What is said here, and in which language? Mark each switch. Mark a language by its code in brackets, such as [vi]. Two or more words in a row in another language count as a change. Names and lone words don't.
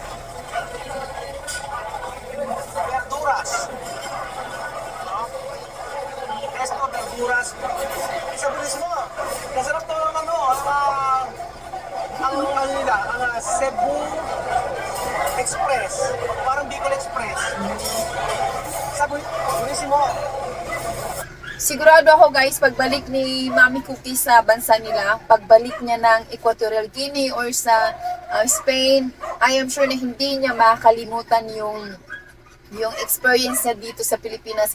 [es] Verduras. Resto, verduras. [tl] Sabihin mo, masarap to ng ang nila, ang Cebu Express. Parang Bicol Express. Sabihin mo, Sigurado ako guys, pagbalik ni Mami Cookie sa bansa nila, pagbalik niya ng Equatorial Guinea or sa Spain, [en] I am sure [tl] na hindi niya makakalimutan yung experience niya dito sa Pilipinas.